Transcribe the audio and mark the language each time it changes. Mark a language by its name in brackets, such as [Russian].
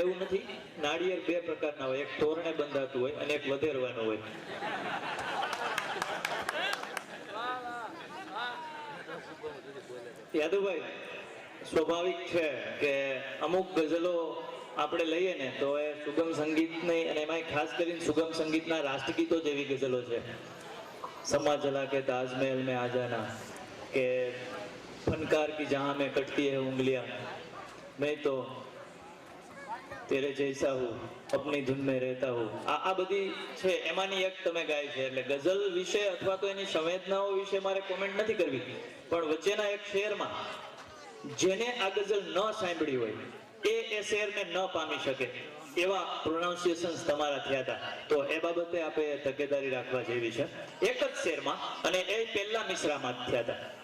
[Gujarati] એવું નથી, નાળિયેર બે પ્રકારના હોય, એક તોરણે બંધાતું હોય અને એક વધેરવાનું હોય. યાદુભાઈ, સ્વાભાવિક છે કે અમુક ગઝલો આપણે લઈએ ને તો એ સુગમ સંગીતની, અને એમાં ખાસ કરીને સુગમ સંગીતના રાષ્ટ્રગીતો જેવી ગઝલો છે. [Hindi] સમા જલા કે તાજમહેલ में आ जाना, કે फनकार की जहां में कटती है उंगलियां, मैं तो तेरे जैसा हूँ अपनी धुन में रहता हूँ. [Gujarati] આ બધી છે એમાંની એક તમે ગાય છે. એટલે ગઝલ વિશે અથવા તો એની સંવેદનાઓ વિશે મારે કોમેન્ટ નથી કરવી, પણ વચ્ચેના એક શેરમાં જેને આ ગઝલ ન સાંભળી હોય એ શેરને ન પામી શકે એવા પ્રોનાઉન્સિએશન્સ તમારા થયા હતા. તો એ બાબતે આપણે તકેદારી રાખવા જેવી છે. એક જ શેરમાં, અને એ પહેલા મિશ્રામાં જ થયા હતા.